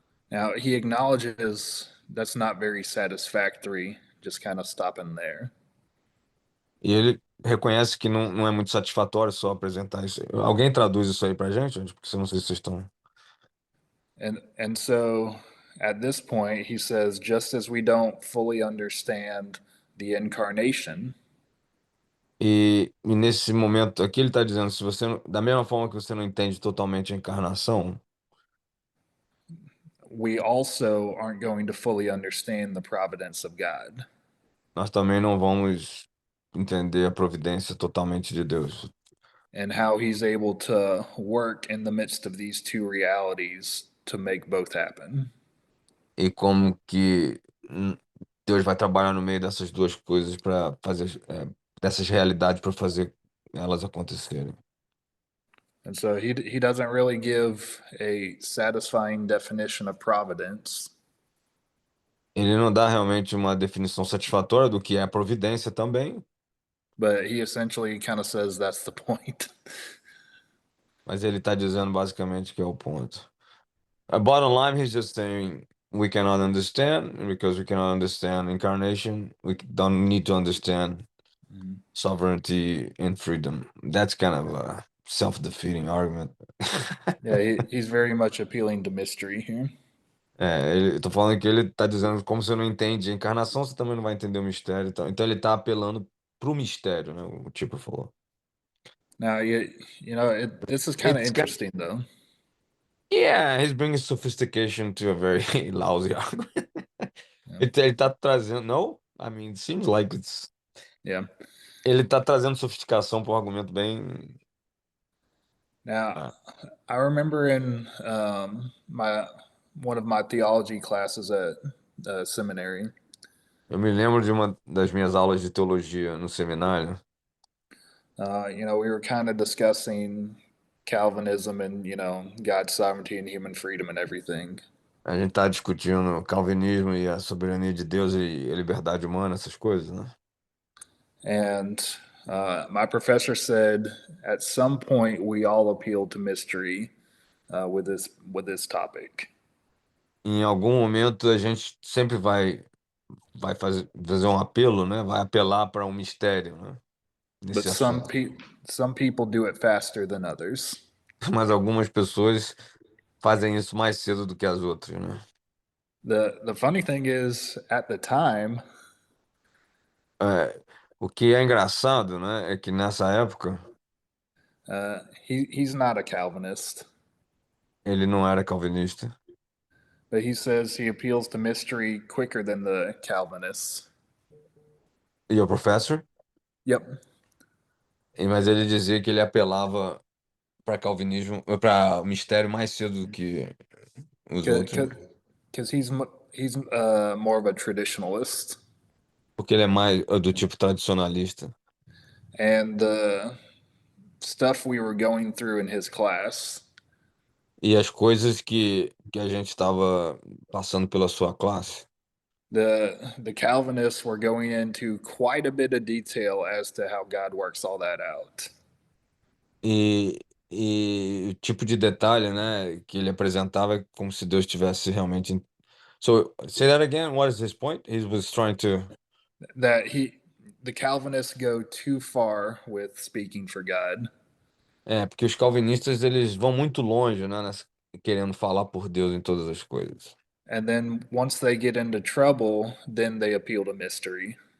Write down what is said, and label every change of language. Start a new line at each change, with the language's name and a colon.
English: Now, he acknowledges that's not very satisfactory, just kind of stopping there.
Portuguese: E ele reconhece que não é muito satisfatório só apresentar isso. Alguém traduz isso aí pra gente? Porque eu não sei se vocês estão.
English: And so at this point, he says, just as we don't fully understand the incarnation,
Portuguese: E nesse momento aqui ele está dizendo, se você, da mesma forma que você não entende totalmente a encarnação,
English: we also aren't going to fully understand the providence of God
Portuguese: nós também não vamos entender a providência totalmente de Deus.
English: and how he's able to work in the midst of these two realities to make both happen.
Portuguese: E como que Deus vai trabalhar no meio dessas duas coisas para fazer, dessas realidades para fazer elas acontecerem.
English: And so he doesn't really give a satisfying definition of providence,
Portuguese: Ele não dá realmente uma definição satisfatória do que é a providência também,
English: but he essentially kind of says that's the point.
Portuguese: mas ele está dizendo basicamente que é o ponto.
English: A bottom line, he's just saying we cannot understand, and because we cannot understand incarnation, we don't need to understand sovereignty and freedom. That's kind of a self-defeating argument. Yeah, he's very much appealing to mystery here.
Portuguese: Eu tô falando que ele tá dizendo como você não entende a encarnação, você também não vai entender o mistério. Então ele tá apelando pro mistério, né? O tipo falou.
English: Now, this is kind of It's kind interesting though. Yeah, he's bringing sophistication to a very lousy argument. Yeah.
Portuguese: Ele tá trazendo.
English: No, I mean, it seems like it's. Yeah.
Portuguese: Ele tá trazendo sofisticação para um argumento bem.
English: Now, Ah, I remember in my one of my theology classes at seminary,
Portuguese: eu me lembro de uma das minhas aulas de teologia no seminário.
English: we were kind of discussing Calvinism and God's sovereignty and human freedom and everything.
Portuguese: A gente tá discutindo o calvinismo e a soberania de Deus e a liberdade humana, essas coisas, né?
English: And my professor said, at some point, we all appeal to mystery with this topic.
Portuguese: Em algum momento a gente sempre vai fazer um apelo, né? Vai apelar para um mistério, né?
English: But
Portuguese: Nesse
English: some
Portuguese: assunto.
English: pe- some people do it faster than others.
Portuguese: Mas algumas pessoas fazem isso mais cedo do que as outras, né?
English: The funny thing is, at the time,
Portuguese: O que é engraçado, né? É que nessa época
English: he's not a Calvinist,
Portuguese: ele não era calvinista.
English: but he says he appeals to mystery quicker than the Calvinists.
Portuguese: E o professor?
English: Yep,
Portuguese: Mas ele dizia que ele apelava para calvinismo, para mistério mais cedo do que os outros,
English: because he's more of a traditionalist,
Portuguese: porque ele é mais do tipo tradicionalista.
English: and the stuff we were going through in his class,
Portuguese: E as coisas que a gente estava passando pela sua classe,
English: the Calvinists were going into quite a bit of detail as to how God works all that out.
Portuguese: e, e o tipo de detalhe, né, que ele apresentava é como se Deus tivesse realmente.
English: So, say that again. What is his point? He was trying to. That the Calvinists go too far with speaking for God.
Portuguese: Porque os calvinistas eles vão muito longe, né, querendo falar por Deus em todas as coisas.
English: And then once they get into trouble, then they appeal to mystery.